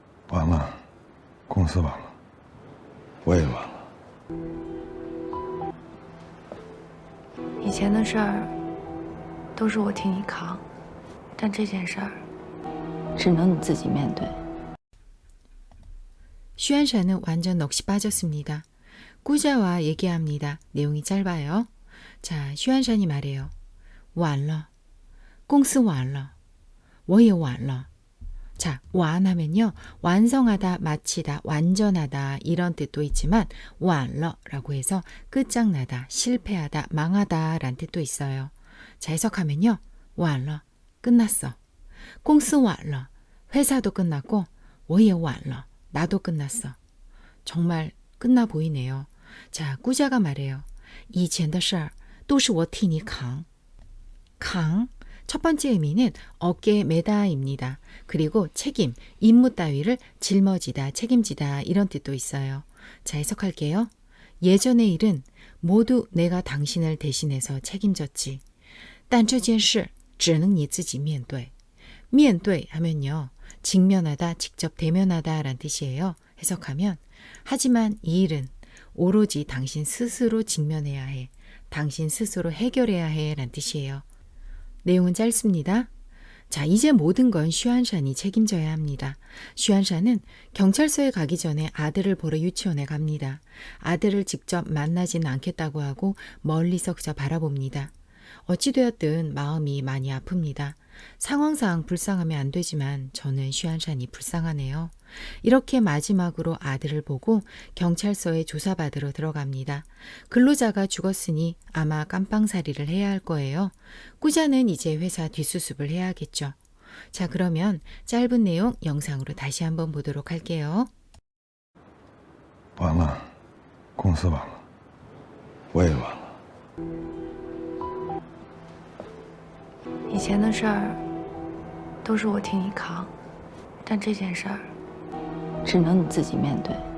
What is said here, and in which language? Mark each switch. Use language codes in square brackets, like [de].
[zh] 完了，公司完了，我也完了。以前的事儿都是我替你扛，但这件事儿只能你自己面对。 [ko] 슈안샤는 완전 넋이 빠졌습니다. 꾸자와 얘기합니다. 내용이 짧아요. 자, 슈안샤니 말해요. [zh] 完了, 공스 完了, 我也完了. [ko] 자, 완하면요. 완성하다, 마치다, 완전하다 이런 뜻도 있지만 完了 라고 해서 끝장나다, 실패하다, 망하다 라는 뜻도 있어요. 자, 해석하면요. 完了, 끝났어. 공스 完了, 회사도 끝났고 [zh] 我也完了, [ko] 나도 끝났어. 정말 끝나 보이네요. 자, 꾸자가 말해요. [zh] 以前的事儿都是我替你扛. [ko] 강, 첫 번째 의미는 어깨에 매다입니다. 그리고 책임, 임무 따위를 짊어지다, 책임지다 이런 뜻도 있어요. 자, 해석할게요. 예전의 일은 모두 내가 당신을 대신해서 책임졌지. [zh] 但这件事只能你自己面对. [ko] 面对하면요. 직면하다, 직접 대면하다 라는 뜻이에요. 해석하면 하지만 이 일은 오로지 당신 스스로 직면해야 해. 당신 스스로 해결해야 해 라는 뜻이에요. 내용은 짧습니다. 자, 이제 모든 건 슈안샤니 책임져야 합니다. 슈안샤는 경찰서에 가기 전에 아들을 보러 유치원에 갑니다. 아들을 직접 만나지는 않겠다고 하고 멀리서 그저 바라봅니다. 어찌되었든 마음이 많이 아픕니다. 상황상 불쌍하면 안 되지만 저는 슈안샤니 불쌍하네요. 이렇게 마지막으로 아들을 보고 경찰서에 조사받으러 들어갑니다. 근로자가 죽었으니 아마 깜빵살이를 해야 할 거예요. 꾸자는 이제 회사 뒷수습을 해야겠죠. 자, 그러면 짧은 내용 영상으로 다시 한번 보도록 할게요. [zh] 完了，公司完了，我也完了。以前的事儿都是我替你扛，但这件事儿只能你自己面对。